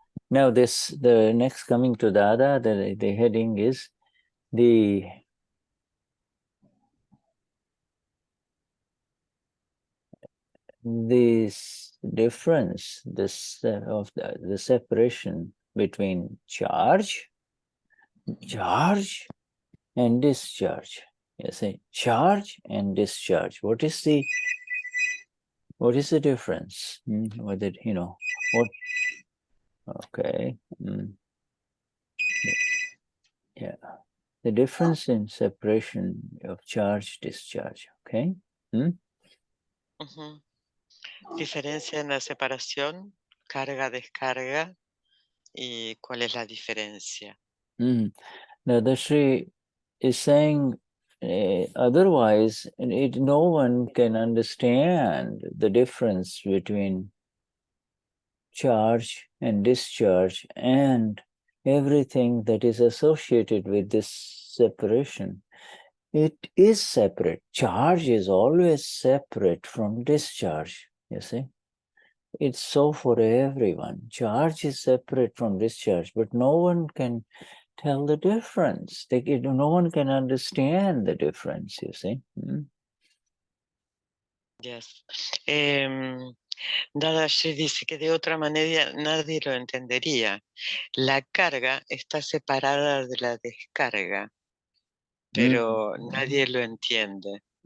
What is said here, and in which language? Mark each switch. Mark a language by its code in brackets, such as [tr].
[en] now the next coming to Dada, the heading is this difference, of the separation between charge and discharge. You see, charge and discharge. What is the What is the difference? Whether, what? Okay. Yeah. The difference in separation of charge-discharge. Okay. Ujú. [es] Diferencia en la separación, carga-descarga, y cuál es la diferencia. [en] Dadashri is saying otherwise, no one can understand the difference between charge and discharge and everything that is associated with this separation. It is separate. Charge is always separate from discharge, you see. It's so for everyone. Charge is separate from discharge, but no one can tell the difference. No one can understand the difference, you see. Yes. [es] Dadashri dice que de otra manera nadie lo entendería. La carga está separada de la descarga, pero nadie lo entiende.